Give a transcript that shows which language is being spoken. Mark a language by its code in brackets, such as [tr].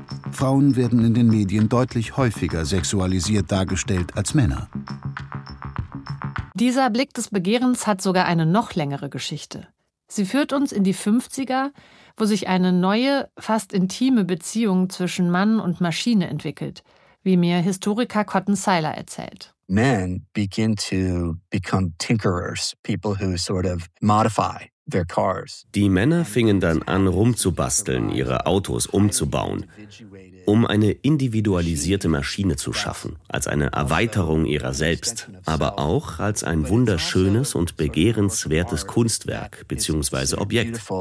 [de] Frauen werden in den Medien deutlich häufiger sexualisiert dargestellt als Männer. Dieser Blick des Begehrens hat sogar eine noch längere Geschichte. Sie führt uns in die 50er, wo sich eine neue, fast intime Beziehung zwischen Mann und Maschine entwickelt, wie mir Historiker Cotton Seiler erzählt. [en] Men begin to become tinkerers, people who sort of modify their cars. [de] Die Männer fingen dann an, rumzubasteln, ihre Autos umzubauen, um eine individualisierte Maschine zu schaffen, als eine Erweiterung ihrer selbst, aber auch als ein wunderschönes und begehrenswertes Kunstwerk bzw. Objekt.